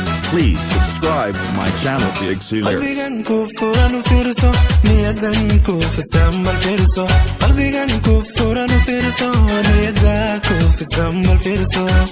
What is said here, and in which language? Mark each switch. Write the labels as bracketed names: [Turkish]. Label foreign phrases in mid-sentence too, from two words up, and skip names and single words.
[English] Please subscribe to my channel, Big Zoo Lips. [Somali] Qalbigan ku furan u fiirso, niyadan ku fasan bal fiirso. Qalbigan ku furan u fiirso, niyada ku fasan bal fiirso.